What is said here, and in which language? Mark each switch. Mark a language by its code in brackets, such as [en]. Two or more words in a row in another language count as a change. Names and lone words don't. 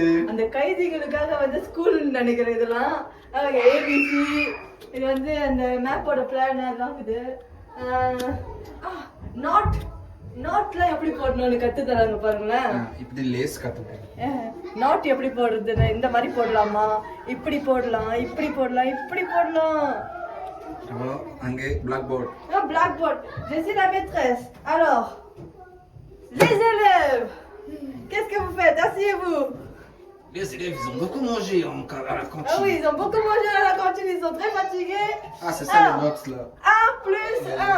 [ta] அந்த கைதிகளுக்காக வந்து ஸ்கூல் நினைக்கிறேன். இதெல்லாம் ABC, இது வந்து அந்த மேப்போட பிளான் அதெல்லாம் இருக்குது. நாட்லாம் எப்படி போடணும்னு கத்து தராங்க பாருங்களேன். இப்படி லேஸ் கத்துப்பேன். நாட் எப்படி போடுறது, இந்த மாதிரி போடலாமா, இப்படி போடலாம், இப்படி போடலாம், இப்படி போடலாம். Alors, அங்கே blackboard. Blackboard. [fr] Je suis la maîtresse. Alors, les élèves, qu'est-ce que vous faites? Asseyez-vous. Les élèves, ils ont beaucoup mangé à la cantine. Ah oui, ils ont beaucoup mangé à la cantine, ils sont très fatigués. Ah, c'est ça le box là. 1 plus 1.